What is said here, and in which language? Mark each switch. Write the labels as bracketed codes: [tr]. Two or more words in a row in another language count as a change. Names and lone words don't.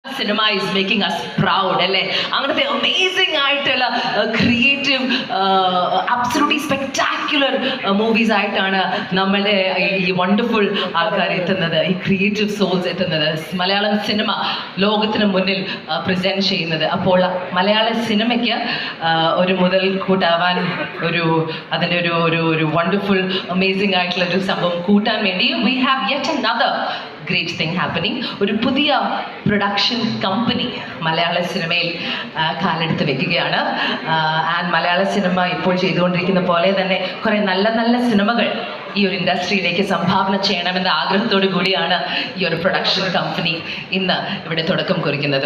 [en] cinema is making us proud [ml] അല്ലേ അങ്ങനത്തെ amazing ആയിട്ടുള്ള [en] creative absolutely spectacular movies [ml] ആയിട്ടാണ് നമ്മളെ ഈ wonderful ആൾക്കാർ എത്തുന്നത് ഈ [en] creative souls [ml] എത്തുന്നത് മലയാളം സിനിമ ലോകത്തിനു മുന്നിൽ present ചെയ്യുന്നത് അപ്പോൾ മലയാളം സിനിമക്ക് ഒരു മുതൽക്കൂട്ടാവാൻ ഒരു അതിന്റെ ഒരു [en] wonderful amazing [ml] ആയിട്ടുള്ള ഒരു സംഭവം കൂട്ടാൻ വേണ്ടി [en] we have yet another great thing happening. [ml] ഒരു പുതിയ [en] production company [ml] മലയാള സിനിമയിൽ കാലെടുത്ത് വെക്കുകയാണ്. ആൻഡ് മലയാള സിനിമ ഇപ്പോൾ ചെയ്തുകൊണ്ടിരിക്കുന്ന പോലെ തന്നെ കുറേ നല്ല നല്ല സിനിമകൾ ഈ ഒരു ഇൻഡസ്ട്രിയിലേക്ക് സംഭാവന ചെയ്യണമെന്ന ആഗ്രഹത്തോടു കൂടിയാണ് ഈ ഒരു [en] production company [ml] ഇന്ന് ഇവിടെ തുടക്കം കുറിക്കുന്നതും.